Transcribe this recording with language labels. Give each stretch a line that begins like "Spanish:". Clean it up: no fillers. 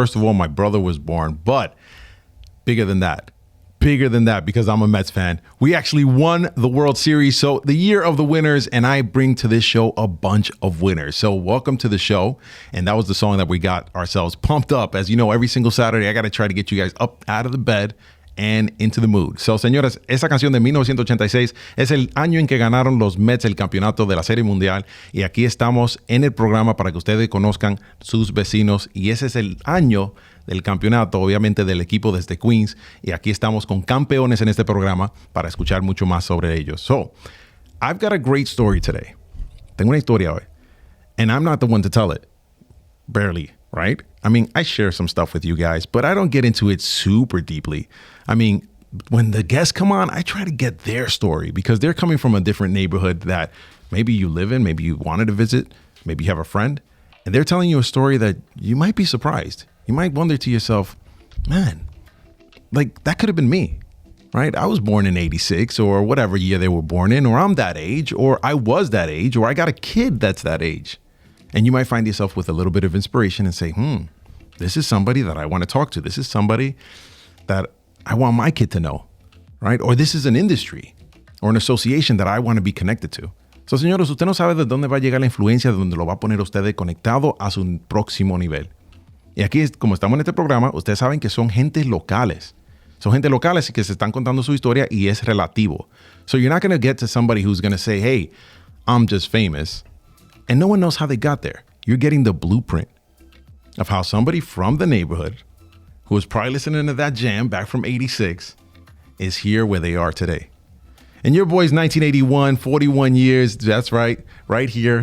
English: First of all, my brother was born, but bigger than that, because I'm a Mets fan. We actually won the World Series. So the year of the winners, and I bring to this show a bunch of winners. So welcome to the show. And that was the song that we got ourselves pumped up. As you know, every single Saturday, I got to try to get you guys up out of the bed and into the mood.
Spanish: So, señores, esa canción de 1986 es el año en que ganaron los Mets el campeonato de la Serie Mundial. Y aquí estamos en el programa para que ustedes conozcan sus vecinos. Y ese es el año del campeonato, obviamente, del equipo desde Queens. Y aquí estamos con campeones en este programa para escuchar mucho más sobre ellos.
English: So, I've got a great story today.
Spanish: Tengo una historia hoy.
English: And I'm not the one to tell it. Barely, right? I mean, I share some stuff with you guys, but I don't get into it super deeply. I mean, when the guests come on, I try to get their story, because they're coming from a different neighborhood that maybe you live in, maybe you wanted to visit, maybe you have a friend, and they're telling you a story that you might be surprised. You might wonder to yourself, man, like that could have been me, right? I was born in 86 or whatever year they were born in, or I'm that age, or I was that age, or I got a kid that's that age. And you might find yourself with a little bit of inspiration and say, this is somebody that I want to talk to. This is somebody that I want my kid to know, right? Or this is an industry or an association that I want to be connected to.
Spanish: So, señores, usted no sabe de dónde va a llegar la influencia, de dónde lo va a poner usted conectado a su próximo nivel. Y aquí, como estamos en este programa, ustedes saben que son gentes locales. Son gente locales que se están contando su historia y es relativo.
English: So you're not going to get to somebody who's going to say, hey, I'm just famous. And no one knows how they got there. You're getting the blueprint of how somebody from the neighborhood who was probably listening to that jam back from 86 is here where they are today. And your boy's 1981, 41 years. That's right. Right here.